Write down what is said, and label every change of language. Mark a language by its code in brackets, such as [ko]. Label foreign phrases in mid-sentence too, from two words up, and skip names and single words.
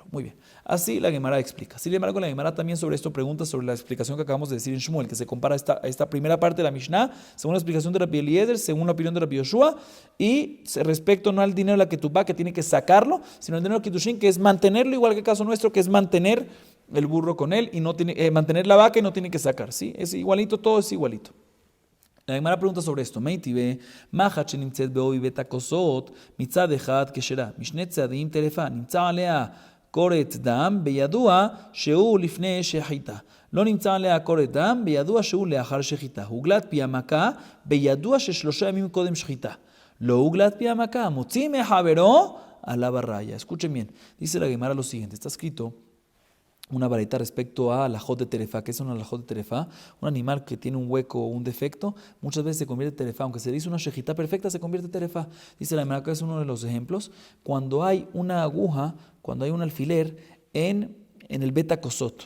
[es] Muy bien, así la Gemara explica. Sin embargo, la Gemara también sobre esto pregunta sobre la explicación que acabamos de decir en Shmuel, que se compara a esta primera parte de la Mishnah, según la explicación de Rabbi Eliezer, según la opinión de Rabbi Yoshua, y respecto no al dinero de la ketubá que tiene que sacarlo, sino al dinero de Kiddushin que es mantenerlo, igual que el caso nuestro que es mantener el burro con él y no tiene mantener la vaca y no tiene que sacar, ¿sí? Es igualito, todo es igualito. La Gemara pregunta sobre esto. [he] מיתיבי, מחט שנמצאת בעובי בית הכוסות, מצד אחד כשרה, משני צדדים טריפה, נמצא עליה קורט דם, בידוע שהוא לפני שחיטה. לא נמצא עליה קורת דם, בידוע שהוא לאחר שחיטה. הוגלת פי המכה, בידוע ששלושה ימים קודם שחיטה. לא הוגלת פי המכה, מוציא מחברו עליו הרעיה. [es] Escuchen bien, dice la Gemara lo siguiente, está escrito una varita respecto a la jod de terefa. ¿Qué es una jod de terefa? Un animal que tiene un hueco o un defecto, muchas veces se convierte en terefa. Aunque se le hizo una shejita perfecta, se convierte en terefa. Dice la Gemara que es uno de los ejemplos. Cuando hay una aguja, cuando hay un alfiler en el beta kosot.